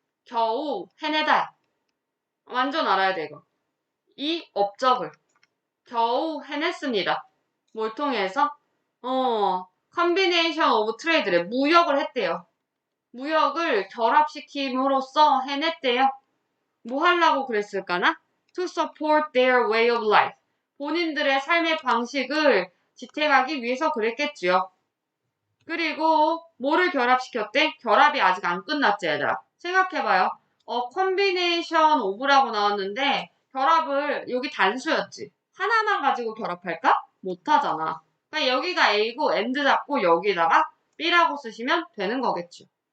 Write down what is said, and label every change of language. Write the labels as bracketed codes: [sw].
[ko] 겨우 해내다. 완전 알아야 돼 이거. 이 업적을 겨우 해냈습니다. 뭘 통해서? 컨비네이션 오브 트레이드래. 무역을 했대요. 무역을 결합시킴으로써 해냈대요. 뭐 하려고 그랬을까나? [en] To support their way of life. [ko] 본인들의 삶의 방식을 지탱하기 위해서 그랬겠지요. 그리고 뭐를 결합시켰대? 결합이 아직 안 끝났지 얘들아. 생각해봐요. 컨비네이션 오브라고 나왔는데 결합을 여기 단수였지. 하나만 가지고 결합할까? 못하잖아. 그러니까 여기가 A고 AND 잡고 여기다가 B라고 쓰시면 되는 거겠죠.